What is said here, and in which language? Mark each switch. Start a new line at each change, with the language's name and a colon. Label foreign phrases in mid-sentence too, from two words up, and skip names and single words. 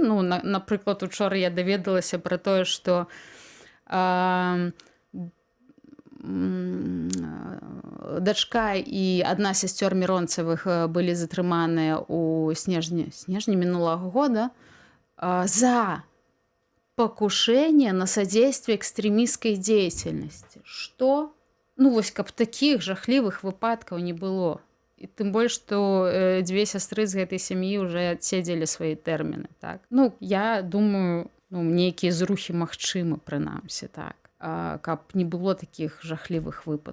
Belarusian: Ну, напрыклад, учора я даведалася пра тое, што дачка і адна з сясцёр Міронцавых былі затрыманыя ў снежні мінулага года за
Russian: покушение на содействие экстремистской деятельности.
Belarusian: Что? Ну, вось, каб такіх жахлівых выпадкаў не было. І тым больш, што дзве сястры з гэтай сям'і ўжэ адседзелі свае тэрміны, так? Ну, я думаю, ну, нейкія зрухі магчымы, прынамсі, так? Каб не было такіх жахлівых выпадкаў.